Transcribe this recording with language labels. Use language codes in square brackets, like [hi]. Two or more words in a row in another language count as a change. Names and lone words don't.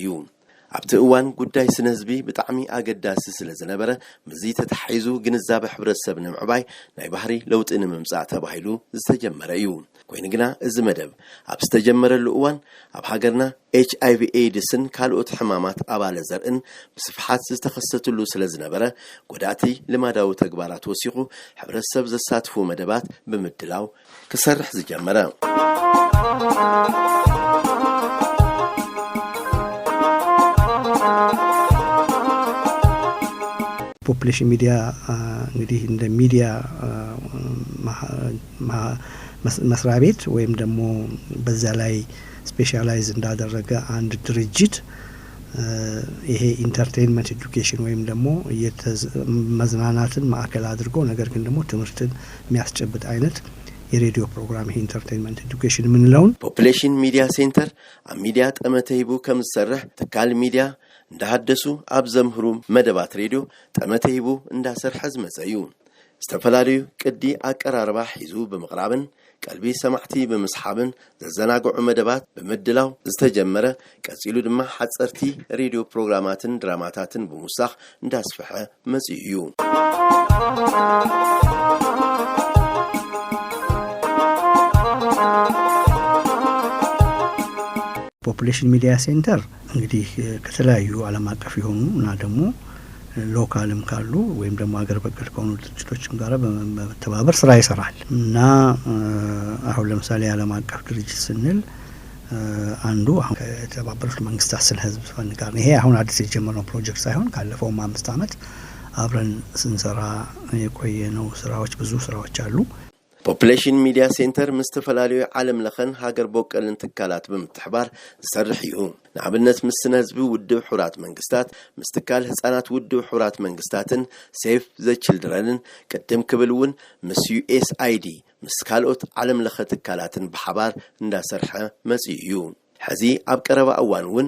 [ti] እዩ። ኣብቲ እዋን ጉዳይ ስነ ህዝቢ ብጣዕሚ ኣገዳሲ ስለ ዝነበረ ምዚ ተታሒዙ ግንዛቤ ሕብረተሰብ ንምዕባይ ናይ ባህሪ ለውጢ ንምምጻእ ተባሂሉ ዝተጀመረ እዩ። ኮይኑ ግና እዚ መደብ ኣብ ዝተጀመረሉ እዋን ኣብ ሃገርና HIV ኤድስን ካልኦት ሕማማት ኣባለ ዘርእን ብስፍሓት ዝተኸሰተሉ ስለ ዝነበረ ጎዳእቲ ልማዳዊ ተግባራት ወሲኹ ሕብረተሰብ ዘሳትፉ መደባት ብምድላው ክሰርሕ ዝጀመረ [am] ፖፑሌሽን ሚዲያ እንግዲህ እንደ ሚዲያ መስሪያ ቤት ወይም ደግሞ በዛ ላይ ስፔሻላይዝ እንዳደረገ አንድ ድርጅት ይሄ [en] entertainment education [am] ወይም ደግሞ መዝናናትን ማዕከል አድርጎ ነገር ግን ደግሞ ትምህርትን የሚያስጨብጥ አይነት የሬዲዮ ፕሮግራም ይሄ [en] entertainment education [am] ምንለውን [ti] ፖፑሌሽን ሚዲያ ሴንተር ኣብ ሚዲያ ጠመተይቡ ከም ዝሰርሕ ትካል ሚዲያ እንዳሃደሱ ኣብ ዘምህሩ መደባት ሬድዮ ጠመተይቡ እንዳሰርሐ ዝመጸዩ ዝተፈላለዩ ቅዲ ኣቀራርባ ሒዙ ብምቕራብን ቀልቢ ሰማዕቲ ብምስሓብን ዘዘናግዑ መደባት ብምድላው ዝተጀመረ ቀጺሉ ድማ ሓጸርቲ ሬድዮ ፕሮግራማትን ድራማታትን ብምውሳኽ እንዳስፈሐ መጽዩ እዩ። [am] ፖፑሌሽን ሚዲያ ሴንተር እንግዲህ ከተለያዩ ዓለም አቀፍ የሆኑ እና ደግሞ ሎካልም ካሉ ወይም ደግሞ አገር በቀል ከሆኑ ድርጅቶችም ጋር በመተባበር ስራ ይሰራል እና አሁን ለምሳሌ ዓለም አቀፍ ድርጅት ስንል አንዱ አሁን ከተባበሩት መንግስታት ስለ ህዝብ ፈንድ ጋር ይሄ አሁን አዲስ የጀመረው ፕሮጀክት ሳይሆን ካለፈው 5 ዓመት አብረን ስንሰራ የቆየነው ስራዎች ብዙ ስራዎች አሉ። [ti] ፖፑሌሽን ሚዲያ ሴንተር ምስተፈላለዩ ዓለም ለኸን ሃገር ቦቀልን ትካላት ብምትሕባር ዝሰርሕ እዩ ንኣብነት ምስ ስነ ህዝቢ ውድብ ሕቡራት መንግስታት ምስትካል ህፃናት ውድብ ሕቡራት መንግስታትን ሴፍ ዘ ችልድረንን ቅድም ክብል እውን ምስ USAID ምስ ካልኦት ዓለም ለኸ ትካላትን ብሓባር እንዳሰርሐ መጽኡ እዩ ሕዚ ኣብ ቀረባ እዋን እውን